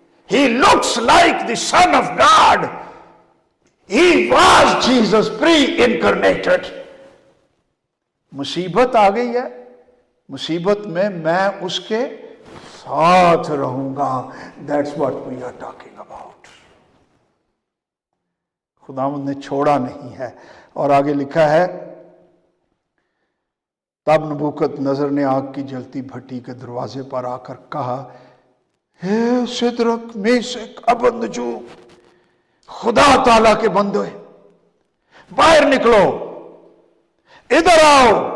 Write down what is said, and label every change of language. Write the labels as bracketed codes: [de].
[en] He looks like the Son of God. He was Jesus pre-incarnated. [hi] मुसीबत आ गई है, मुसीबत में मैं उसके साथ रहूंगा। [en] That's what we are talking about. [hi] खुदावंद ने छोड़ा नहीं है। और आगे लिखा है तब नबूकदनेस्सर ने आग की जलती भट्टी के दरवाजे पर आकर कहा, हे सिदरक मेशक अबदनगो, खुदा ताला के बंदो बाहर निकलो, इधर आओ।